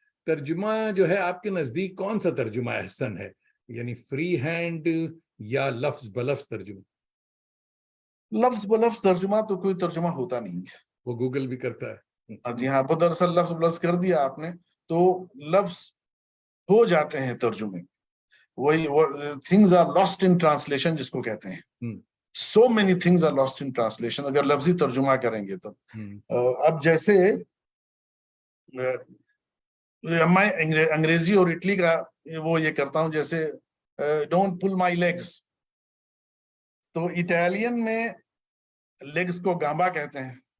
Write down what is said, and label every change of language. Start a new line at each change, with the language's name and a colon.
Urdu: ترجمہ جو ہے آپ کے نزدیک کون سا ترجمہ احسن ہے؟ یعنی فری ہینڈ یا لفظ بلفظ ترجمہ؟ لفظ بلفظ ترجمہ تو کوئی ترجمہ ہوتا نہیں ہے، وہ گوگل بھی کرتا ہے. جی ہاں. دراصل لفظ بلفظ کر دیا آپ نے تو لفظ ہو جاتے ہیں ترجمے. وہی
English: things are lost in translation
Urdu: جس کو کہتے ہیں.
English: so many things are lost in translation
Urdu: اگر لفظی ترجمہ کریں گے تو. اب جیسے میں انگریزی اور اٹلی کا وہ یہ کرتا ہوں، جیسے
English: don't pull my legs,
Urdu: تو اٹالین میں لیگز کو گامبا کہتے ہیں.